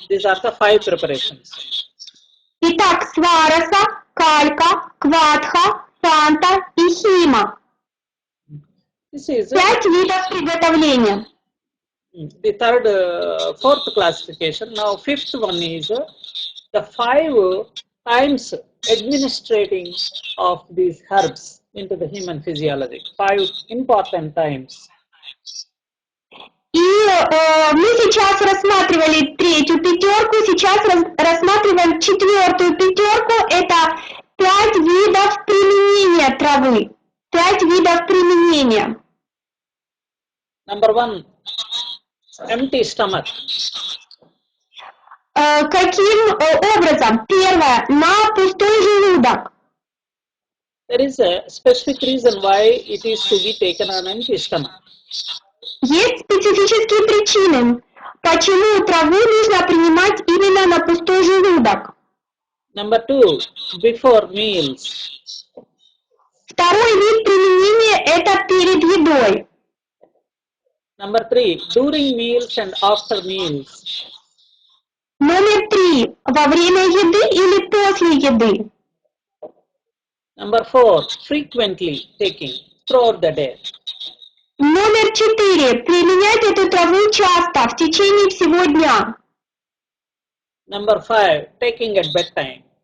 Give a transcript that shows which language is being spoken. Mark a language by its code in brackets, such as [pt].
[en] These are the 5 preparations. [ru] Итак, свараса, калька, квадха, фанта и хима. [en] This is [ru] 5 видов приготовления. [en] the third, fourth classification. Now, fifth one is the 5 times administrating of these herbs into the human physiology. 5 important times. [ru] И мы сейчас рассматривали третью пятерку, сейчас рассматриваем четвертую пятерку. Это 5 видов применения травы. 5 видов применения. [en] Number 1, empty stomach. [ru] Каким образом? Первое, на пустой желудок. [en] There is a specific reason why it is to be taken on empty stomach. [ru] Есть специфические причины, почему траву нужно принимать именно на пустой желудок. [en] Number 2, before meals. [ru] Второй вид применения – это перед едой. [en] Number 3, during meals and after meals. [ru] Номер 3. Во время еды или после еды. [en] Number 4, frequently taking throughout the day. [ru] Номер 4. Применять эту траву часто, в течение всего дня. [en] Number 5, taking at bedtime.